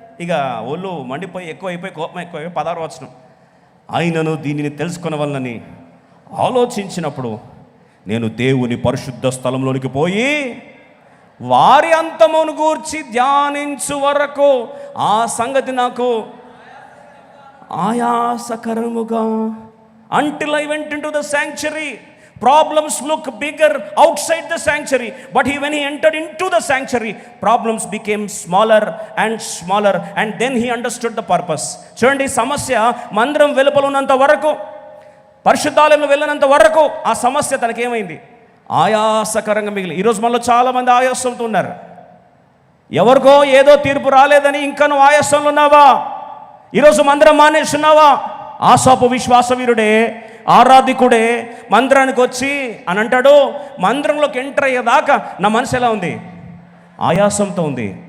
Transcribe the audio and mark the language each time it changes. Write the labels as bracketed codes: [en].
[te] ఇక ఒళ్ళు మండిపోయి ఎక్కువైపోయి కోపం ఎక్కువైపోయి 16వ వచనం, ఆయనను దీనిని తెలుసుకొనవలనని ఆలోచించినప్పుడు నేను దేవుని పరిశుద్ధ స్థలంలోనికి పోయి వారి అంతమును గూర్చి ధ్యానించు వరకు ఆ సంగతి నాకు ఆయాసకరముగా. [en] until I went into the sanctuary, problems look bigger outside the sanctuary, but when he entered into the sanctuary, problems became smaller and smaller, and then he understood the purpose. [te] చూడండి, సమస్య మందిరం వెలుపల ఉన్నంత వరకు, పరిశుద్ధాలయంలో వెళ్ళినంత వరకు ఆ సమస్య తనకేమైంది, ఆయాసకరంగా మిగిలి. ఈరోజు మనలో చాలామంది ఆయాసంతో ఉన్నారు. ఎవరికో ఏదో తీర్పు రాలేదని ఇంకా నువ్వు ఆయాసంలో ఉన్నావా? ఈరోజు మందిరం మానేస్తున్నావా? ఆసాపు విశ్వాసవీరుడే, ఆరాధికుడే మందిరానికి వచ్చి అని అంటాడు, మందిరంలోకి ఎంటర్ అయ్యేదాకా నా మనసు ఎలా ఉంది, ఆయాసంతో ఉంది.